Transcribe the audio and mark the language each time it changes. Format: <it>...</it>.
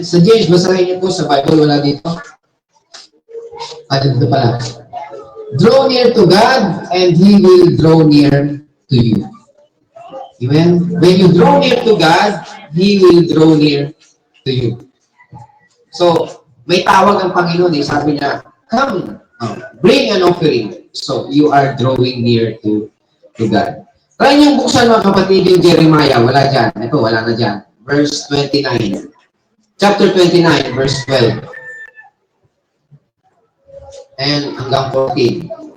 <tl>Sa James, basahin niyo po sa Bible, wala dito. Dito pala.</tl> <en>Draw near to God, and He will draw near to you. Amen? When you draw near to God, He will draw near to you.</en> <tl>So, may tawag ang Panginoon eh. Sabi niya,</tl> <en>come, bring an offering. So, you are drawing near to God.</en> <tl>Try niyong buksan mga kapatid yung Jeremiah. Wala dyan. Ito, wala na dyan. Verse 29. Chapter 29, verse 12. And hanggang 14.</tl>